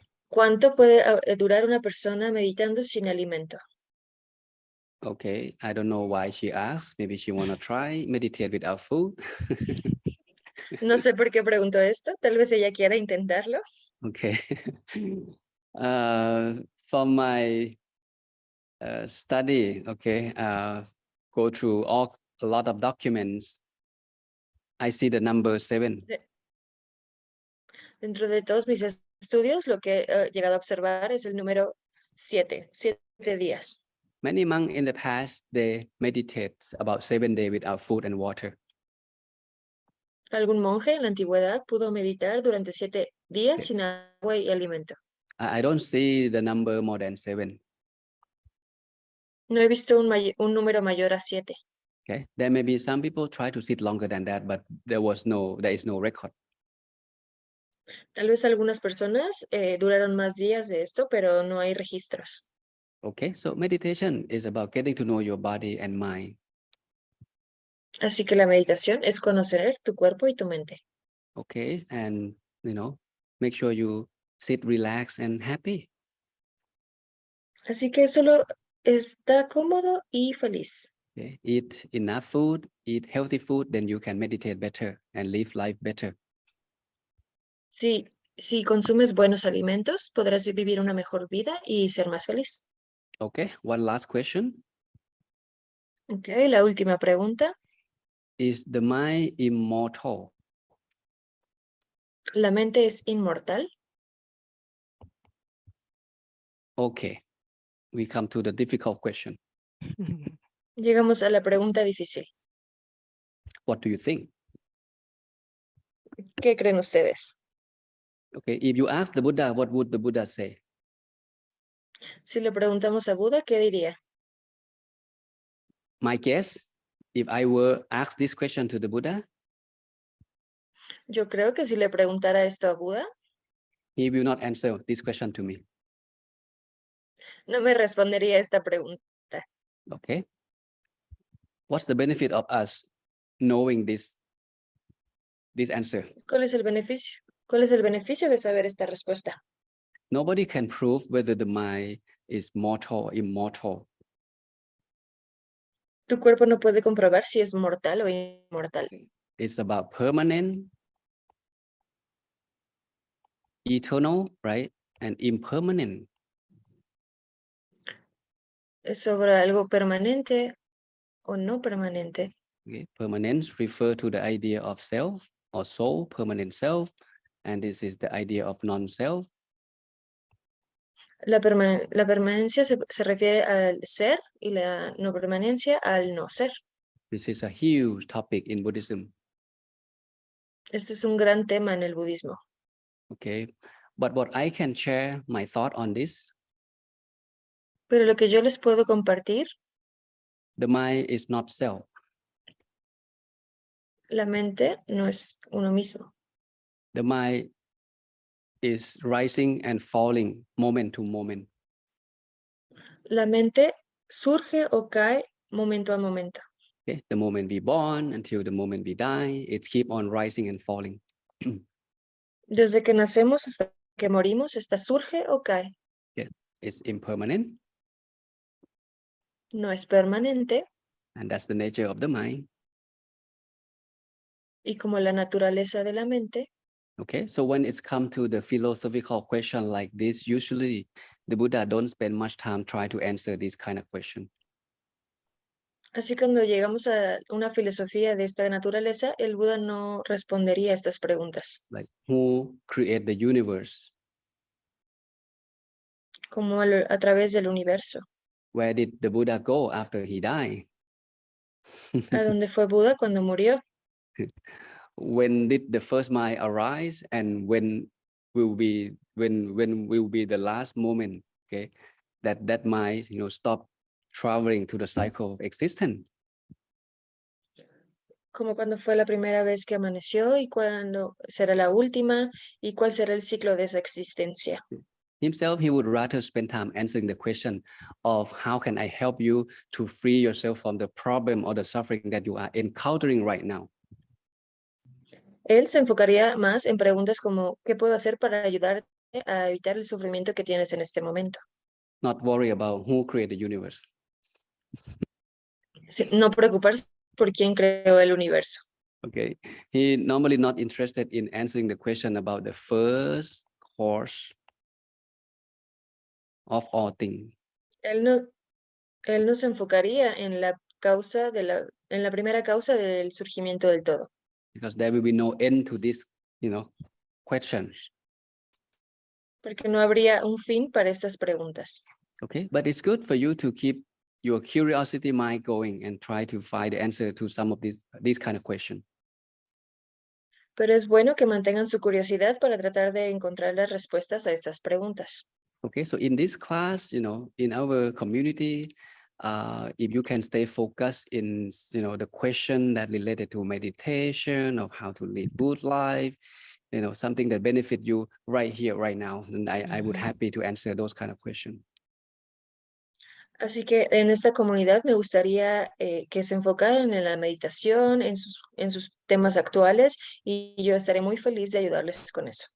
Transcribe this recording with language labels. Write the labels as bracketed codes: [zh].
[es] ¿Cuánto puede durar una persona meditando sin alimento? [en] Okay, I don't know why she asked. Maybe she want to try meditate without food. [es] No sé por qué preguntó esto, tal vez ella quiera intentarlo. [en] Okay. From my study, okay, go through a lot of documents. I see the number 7. [es] Dentro de todos mis estudios, lo que he llegado a observar es el número 7 días. [en] Many monks in the past, they meditate about 7 days without food and water. [es] Algún monje en la antigüedad pudo meditar durante 7 días sin agua y alimento. [en] I don't see the number more than 7. [es] No he visto un número mayor a 7. [en] Okay, there may be some people try to sit longer than that, but there is no record. [es] Tal vez algunas personas duraron más días de esto, pero no hay registros. [en] Okay, so meditation is about getting to know your body and mind. [es] Así que la meditación es conocer tu cuerpo y tu mente. [en] Okay, and make sure you sit relaxed and happy. [es] Así que solo está cómodo y feliz. [en] Okay, eat enough food, eat healthy food, then you can meditate better and live life better. [es] Si consumes buenos alimentos, podrás vivir una mejor vida y ser más feliz. [en] Okay, one last question. [es] Ok, la última pregunta. [en] Is the mind immortal? [es] ¿La mente es inmortal? [en] Okay, we come to the difficult question. [es] Llegamos a la pregunta difícil. [en] What do you think? [es] ¿Qué creen ustedes? [en] Okay, if you ask the Buddha, what would the Buddha say? [es] Si le preguntamos a Buda, ¿qué diría? [en] My guess, if I were asked this question to the Buddha, [es] Yo creo que si le preguntara esto a Buda, [en] he will not answer this question to me. [es] no me respondería esta pregunta. [en] Okay. What's the benefit of us knowing this answer? [es] ¿Cuál es el beneficio? ¿Cuál es el beneficio de saber esta respuesta? [en] Nobody can prove whether the mind is mortal or immortal. [es] Tu cuerpo no puede comprobar si es mortal o inmortal. [en] It's about permanent, eternal, right? And impermanent. [es] Es sobre algo permanente o no permanente. [en] Okay. Permanence refer to the idea of self or soul, permanent self. And this is the idea of non-self. [es] La permanencia se refiere al ser y la no permanencia al no ser. [en] This is a huge topic in Buddhism. [es] Este es un gran tema en el budismo. [en] Okay, but what I can share my thought on this, [es] Pero lo que yo les puedo compartir, [en] the mind is not self. [es] la mente no es uno mismo. [en] The mind is rising and falling moment to moment. [es] La mente surge o cae momento a momento. [en] Okay, the moment we born until the moment we die, it keep on rising and falling. [es] Desde que nacemos hasta que morimos, esta surge o cae. [en] It's impermanent, [es] No es permanente [en] and that's the nature of the mind. [es] y como la naturaleza de la mente, [en] Okay, so when it's come to the philosophical question like this, usually the Buddha don't spend much time trying to answer this kind of question. [es] así cuando llegamos a una filosofía de esta naturaleza, el Buda no respondería a estas preguntas, [en] Like who create the universe? [es] como a través del universo. [en] Where did the Buddha go after he died? [es] ¿A dónde fue Buda cuando murió? [en] When did the first mind arise, and when will be the last moment? Okay, that mind stop traveling to the cycle of existence. [es] Como cuando fue la primera vez que amaneció y cuándo será la última y cuál será el ciclo de esa existencia. [en] Himself, he would rather spend time answering the question of how can I help you to free yourself from the problem or the suffering that you are encountering right now. [es] Él se enfocaría más en preguntas como ¿qué puedo hacer para ayudarte a evitar el sufrimiento que tienes en este momento? [en] Not worry about who created the universe. [es] No preocuparse por quién creó el universo. [en] Okay, he normally not interested in answering the question about the first cause of all things. [es] Él no se enfocaría en la causa en la primera causa del surgimiento del todo. [en] Because there will be no end to these, questions. [es] Porque no habría un fin para estas preguntas. [en] Okay, but it's good for you to keep your curiosity mind going and try to find the answer to some of these kind of questions. [es] Pero es bueno que mantengan su curiosidad para tratar de encontrar las respuestas a estas preguntas. [en] Okay, so in this class, in our community, if you can stay focused in, the question that related to meditation, of how to live good life, something that benefit you right here, right now, then I would happy to answer those kind of questions. [es] Así que en esta comunidad me gustaría que se enfocaran en la meditación, en sus temas actuales, y yo estaré muy feliz de ayudarles con eso.